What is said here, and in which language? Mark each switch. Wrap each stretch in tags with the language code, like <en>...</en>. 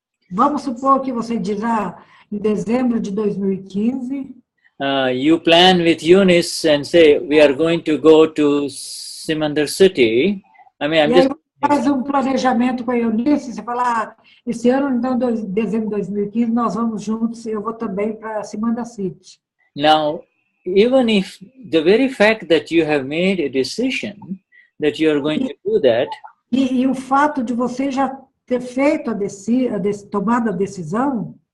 <pt>Vamos supor que você diz, em dezembro de 2015.</pt> <en>You plan with Eunice and say we are going to go to Simandar City.</en> <pt>Faz um planejamento com a Eunice, você fala, esse ano, então, dezembro de 2015, nós vamos juntos, eu vou também para Simandar City.</pt> <en>Now, even if the very fact that you have made a decision that you are going to do that,</en> <pt>e o fato de você já ter feito tomado a decisão,</pt>